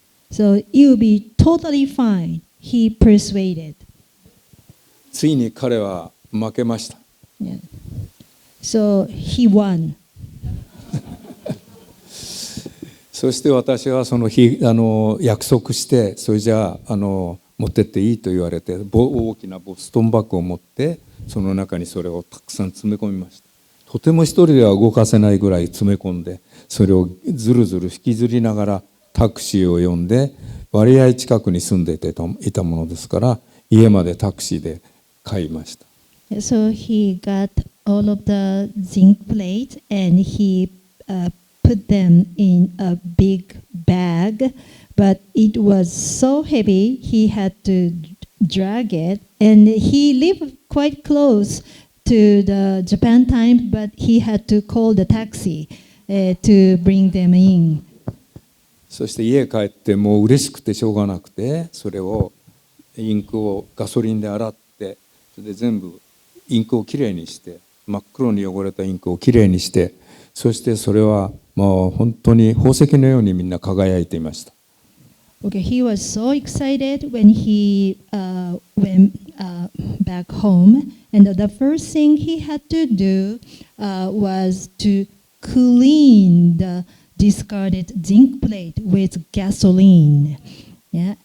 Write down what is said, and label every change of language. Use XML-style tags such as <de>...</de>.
<en>So it will be totally fine. He persuaded.</en> <ja>ついに彼は負けました。</ja> <en>Yeah. So he won.</en> <ja>そして私はその日約束して、それじゃあ持ってっていいと言われて、大きなボストンバッグを持ってその中にそれをたくさん詰め込みました。とても一人では動かせないぐらい詰め込んで、それをずるずる引きずりながらタクシーを呼んで割合近くに住んでいたものですから、家までタクシーで買いました。</ja> <en>So he got all of the zinc plates and he put them in a big bag, but it was so heavy he had to drag it, and he lived quite close to the Japan Times, but he had to call the taxi to bring them in.</en> <ja>そして家帰ってもう嬉しくてしょうがなくて、それをインクをガソリンで洗って、それで全部インクをきれいにして、真っ黒に汚れたインクをきれいにして、そしてそれはもう本当に宝石のようにみんな輝いていました。</ja> <en>Okay, he was so excited when he went back home, and the first thing he had to do was to clean the discarded zinc plate with gasoline. Yeah.</en>